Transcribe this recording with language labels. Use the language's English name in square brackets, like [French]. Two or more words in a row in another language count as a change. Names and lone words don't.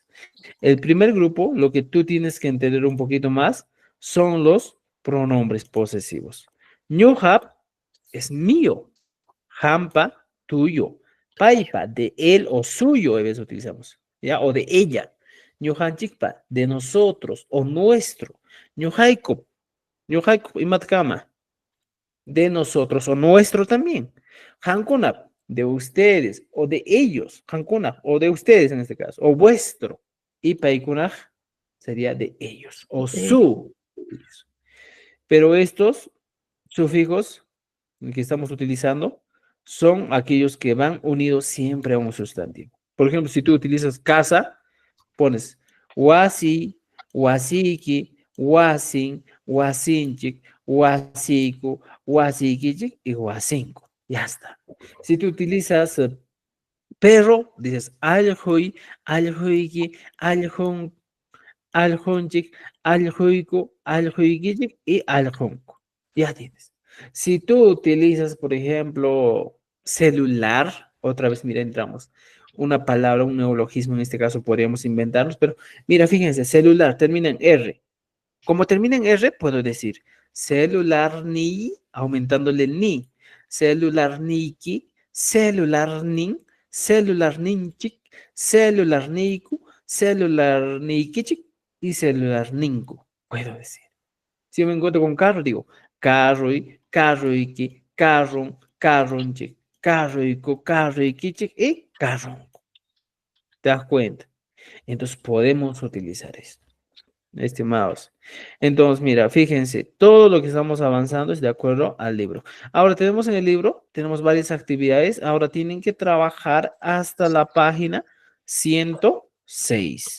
[Spanish] El primer grupo, lo que tú tienes que entender un poquito más, son los pronombres posesivos. Ñuhap es mío, hampa, tuyo, Paipa, de él o suyo, a veces utilizamos, ¿ya? O de ella. Ñujanchikpa, de nosotros o nuestro. [Quechua] Ñujaiko, ñujaiko, imatkama, [Spanish] de nosotros o nuestro también. Hankunap, de ustedes o de ellos. Hankunap, o de ustedes en este caso, o vuestro. Y paikunaj sería de ellos o su. Pero estos sufijos que estamos utilizando son aquellos que van unidos siempre a un sustantivo. Por ejemplo, si tú utilizas casa, pones [Quechua] wasi, wasiki, wasin, wasinchik, wasiku, wasikichik [Spanish] y wasinko. Ya está. Si tú utilizas perro, dices [Quechua] aljuy, aljuiki, aljun, aljunchik, aljuiku, aljuikichik [Spanish] y aljunko. Ya tienes. Si tú utilizas, por ejemplo, celular, otra vez, mira, entramos. Una palabra, un neologismo, en este caso podríamos inventarnos, pero mira, fíjense, celular termina en R. Como termina en R, puedo decir celular ni, aumentándole el ni. Celular niki, celular nin, celular ninchik, celular niku, celular nikichik y celular ninku, puedo decir. Si yo me encuentro con carro, digo [Quechua] carroy, carroiki, carron, carronchik, carroico, carroikichik [Spanish] y carronco. ¿Te das cuenta? Entonces podemos utilizar esto, estimados. Entonces, mira, fíjense, todo lo que estamos avanzando es de acuerdo al libro. Ahora tenemos en el libro, tenemos varias actividades. Ahora tienen que trabajar hasta la página 106.